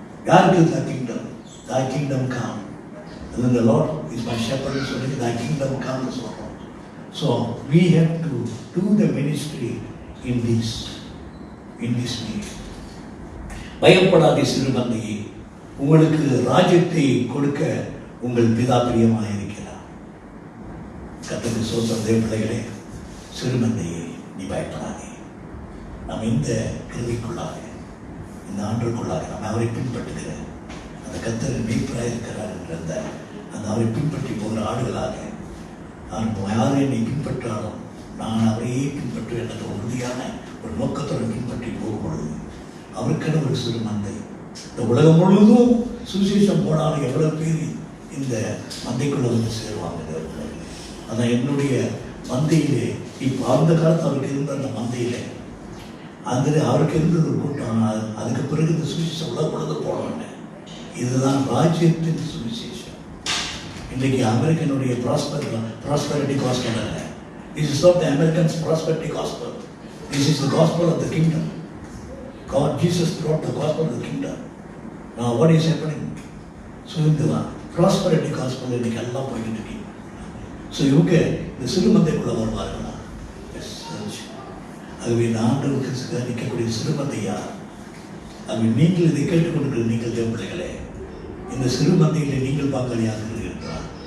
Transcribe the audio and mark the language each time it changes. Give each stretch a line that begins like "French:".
Tamil: யாருக்கு
English: the kingdom? Thy kingdom come. And then the Lord is my shepherd, so thy kingdom comes. So we have to do the ministry in this way.
Tamil: பயப்படாதே சிறுமந்தையே, உங்களுக்கு ராஜ்யத்தை கொடுக்க உங்கள் பிதா பிரியமாக இருக்கிறார். கர்த்தருக்கு ஸ்தோத்திரம். தேவ பிள்ளைகளே, சிறுமந்தையே நீ பயப்படாதே. நாம் இந்த கிருபைக்குள்ளாக, இந்த ஆண்டுக்குள்ளாக நாம் அவரை பின்பற்றுகிற அந்த கர்த்தர் மீட்பராக இருக்கிறார் என்ற அந்த அவரை பின்பற்றி போகிற ஆடுகளாக யார் என்னை பின்பற்றாலும் நான் அவரையே பின்பற்ற எனக்கு உறுதியான ஒரு நோக்கத்துடன் பின்பற்றி போகும்பொழுது அவருக்கென ஒரு சிறு மந்தை. இந்த உலகம் முழுவதும் சுவிசேஷம் போனாலும் எவ்வளோ பேர் இந்த மந்தைக்குள்ள வந்து சேருவாங்க. அதான் என்னுடைய மந்தையிலே இப்போ அந்த காலத்தில் அவருக்கு இருந்த அந்த மந்தையிலே அவருக்கு இருந்தது ஒரு கூட்டம். அதுக்கு பிறகு இந்த சுவிசேஷம் உலக பொழுது போனவங்க. இதுதான் ராஜ்யத்தின் சுவிசேஷம். இன்றைக்கி அமெரிக்கனுடைய ப்ராஸ்பரிட்டி காஸ்பல் அல்ல.
English: This is not the Americans' prosperity gospel. This is the gospel of the kingdom. Jesus brought the gospel of the kingdom. Now what is happening?
Tamil: So இந்த ப்ராஸ்பரிட்டி காஸ்பல் இன்றைக்கி எல்லாம் போய்கிட்டு இருக்கீங்க. ஸோ இவங்க இந்த சிறுமந்தைக்குள்ளே வருவார்களா? ஆகவே ஆண்டவருக்கு நிற்கக்கூடிய சிறுமந்தை யார்? ஆகவே நீங்கள் இதை கேட்டுக்கொண்டிருக்கிற நீங்கள் தேவப்பிள்ளைகளே, இந்த சிறுமந்தையிலே நீங்கள் பங்காளியாக இருக்கிறார்.